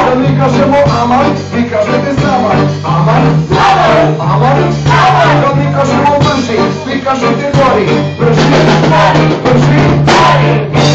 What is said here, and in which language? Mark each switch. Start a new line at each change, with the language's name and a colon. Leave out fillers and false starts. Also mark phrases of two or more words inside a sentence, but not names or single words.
Bosnian: Da mi kažemo aman, vi kažete zaman, aman, zaman, aman, zaman. Da mi kažemo brži, vi kažete gori, brži, gori, brži, gori.